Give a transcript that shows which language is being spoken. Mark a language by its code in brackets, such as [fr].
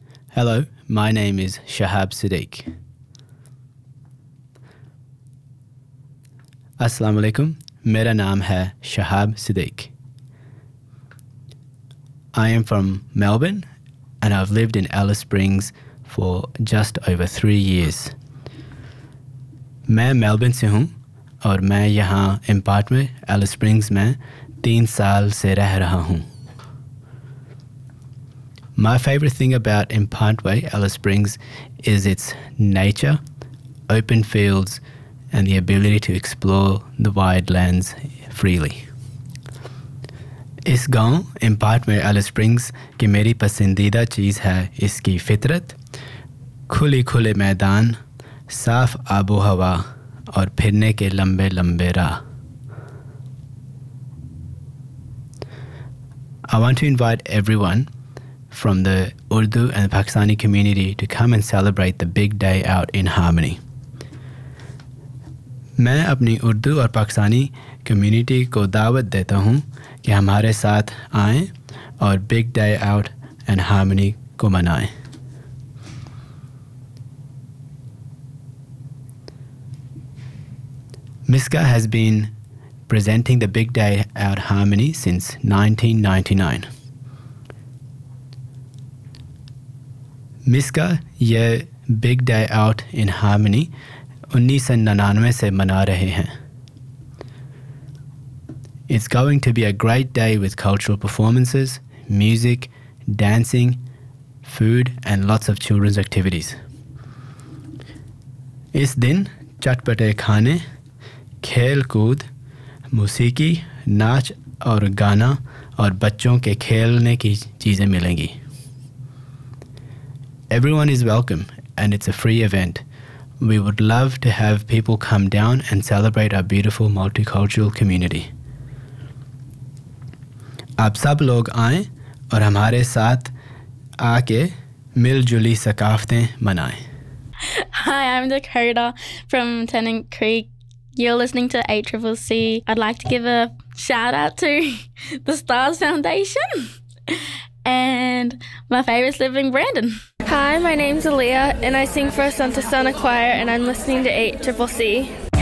[en] Hello, my name is Shahab Siddiq. [ur] السلام علیکم، میرا نام ہے شہاب صدیق. [en] I am from Melbourne and I've lived in Alice Springs for just over 3 years. [ur] میں Melbourne سے ہوں اور میں یہاں امپارٹ میں ایلس اسپرنگس میں 3 سال سے رہ رہا ہوں. [en] My favorite thing about Impantwe, Alice Springs, is its nature, open fields, and the ability to explore the wide lands freely. [ur] اس گاؤں امپنٹوے، ایلس اسپرنگس، کی میری پسندیدہ چیز ہے اسکی فطرت، کھلی کھلے میدان، صاف آب و ہوا، اور پھرنے کے لمبے لمبے راہ. [en] I want to invite everyone from the Urdu and the Pakistani community to come and celebrate the big day out in harmony. [ur] میں اپنی اردو اور پاکستانی کمیونٹی کو دعوت دیتا ہوں کہ ہمارے ساتھ آئیں اور big day out and harmony کو منائے. [en] Miska has been presenting the big day out harmony since 1999. [ur] مسکا، یہ big day out in harmony 1999 سے منا رہے ہیں. [en] It's going to be a great day with cultural performances, music, dancing, food and lots of children's activities. [ur] اس دن چٹپٹے کھانے، کھیل کود، موسیقی، ناچ اور گانا اور بچوں کے کھیلنے کی چیزے ملیں گی. [en] Everyone is welcome and it's a free event. We would love to have people come down and celebrate our beautiful multicultural community. [ur] آپ سب لوگ آئے اور ہمارے ساتھ آکے مل جلی ثقافتیں منائے. [en] Hi, I'm Dakota from Tennant Creek. You're listening to ACCC. I'd like to give a shout out to the Stars Foundation and my favorite sibling, Brandon. Hi, my name's Aaliyah, and I sing for a Santa Sana choir, and I'm listening to 8CCC.